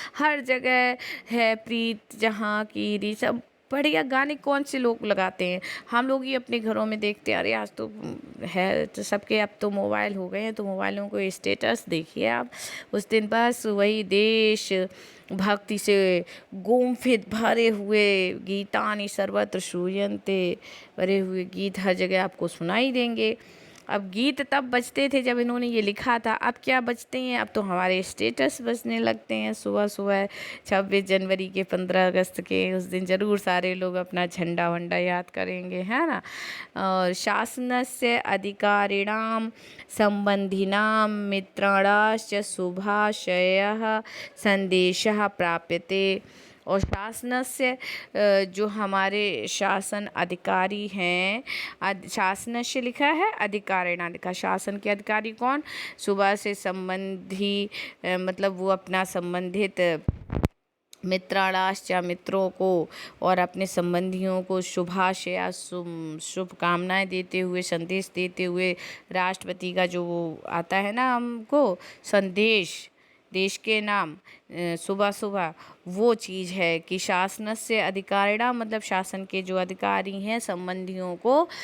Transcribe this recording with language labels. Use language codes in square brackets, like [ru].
[hi] हर जगह है प्रीत जहाँ की री, सब बढ़िया गाने कौन से लोग लगाते हैं, हम लोग ही अपने घरों में देखते हैं। अरे आज तो है, तो सबके अब तो मोबाइल हो गए हैं, तो मोबाइलों को स्टेटस देखिए आप, उस दिन बस वही देश भक्ति से गुम्फित भरे हुए [sa] गीतानि सर्वत्र श्रूयन्ते, [hi] भरे हुए गीत हर जगह आपको सुनाई देंगे। अब गीत तब बजते थे जब इन्होंने ये लिखा था, अब क्या बजते हैं, अब तो हमारे स्टेटस बजने लगते हैं सुबह सुबह। 26 जनवरी के, 15 अगस्त के उस दिन ज़रूर सारे लोग अपना झंडा वंडा याद करेंगे, है ना। [sa] और शासनस्य अधिकारिणां संबंधिनां मित्राणाश्च शुभाशयः संदेशः प्राप्यते। [hi] और शासनस्य, जो हमारे शासन अधिकारी हैं, शासनस्य लिखा है, अधिकारिणा लिखा, शासन के अधिकारी कौन, सुबह से संबंधी, मतलब वो अपना संबंधित मित्राणाश्च, मित्रों को और अपने संबंधियों को शुभाशया, शुभकामनाएं देते हुए, संदेश देते हुए, राष्ट्रपति का जो आता है ना हमको संदेश देश के नाम सुबह सुबह, वो चीज़ है कि शासनस्य अधिकारिणा, मतलब शासन के जो अधिकारी हैं संबंधियों को